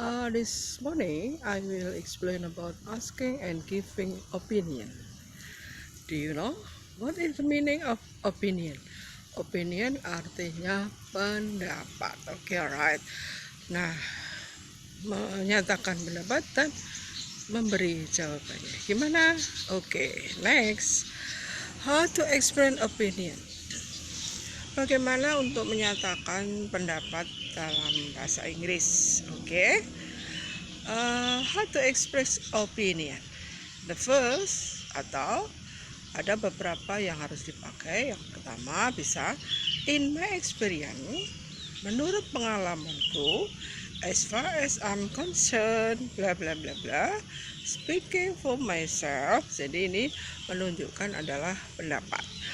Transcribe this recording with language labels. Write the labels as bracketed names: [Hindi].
[English] This morning, I will explain about asking and giving opinion. Do you know what is the meaning of opinion? [Indonesian] Opinion artinya pendapat. Oke, alright. Nah, menyatakan pendapat dan memberi jawabannya. Gimana? [English] Oke, next. How to explain opinion? [Indonesian] Bagaimana untuk menyatakan pendapat dalam bahasa Inggris? Oke. [English] How to express opinion? The first [Indonesian] atau ada beberapa yang harus dipakai. Yang pertama bisa [English] in my experience, [Indonesian] menurut pengalamanku, [English] as far as I'm concerned, bla bla bla bla, speaking for myself. [Indonesian] Jadi ini menunjukkan adalah pendapat.